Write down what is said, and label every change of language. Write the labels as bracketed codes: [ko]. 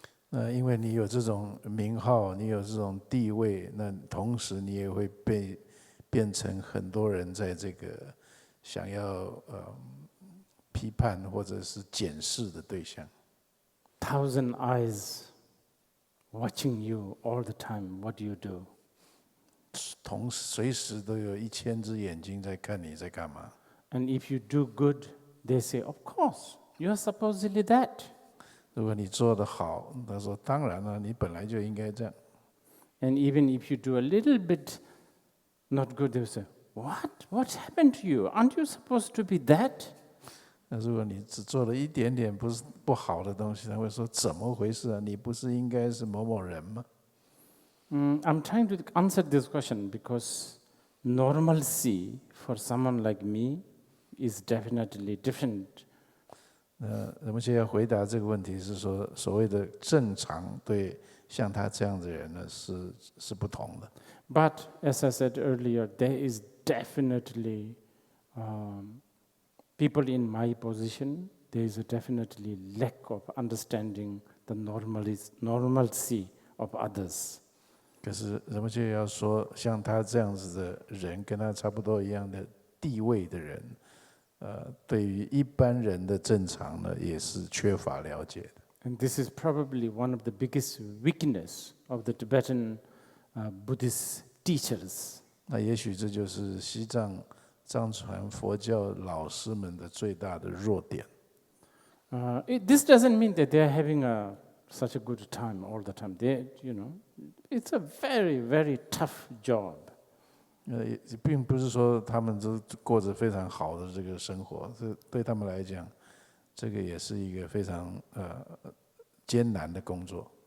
[zh] 因为你有这种名号，你有这种地位，那同时你也会变成很多人在这个想要批判或者是检视的对象。 [en] 1,000 eyes watching you all the time. What do you do? [zh] 随时都有1000只眼睛在看你在干嘛。 [en] And if you do good, they say, "Of course, you are supposedly that." [zh] 如果你做得好，他说当然了，你本来就应该这样。 [en] And even if you do a little bit not good, they say, "What happened to you? Aren't you supposed to be that?" [zh] 那如果你只做了一点点不好的东西，他会说怎么回事啊？你不是应该是某某人吗？ [en] I'm trying to answer this question because normalcy for someone like me is definitely different. [zh] 人们现在回答这个问题是说，所谓的正常对像他这样的人呢是不同的。 [en] But as I said earlier, there is definitely people in my position. There is a definitely lack of understanding the normalcy of others. [zh] 可是人们就要说，像他这样子的人，跟他差不多一样的地位的人，对于一般人的正常呢，也是缺乏了解的。 [en] And this is probably one of the biggest weakness of the Tibetan Buddhist teachers. [zh] 那也许这就是西藏藏传佛教老师们的最大的弱点。 [en] This doesn't mean that they are having such a good time all the time. It's a very, very tough job. [zh] 并不是说他们都过着非常好的这个生活，这对他们来讲，这个也是一个非常艰难的工作。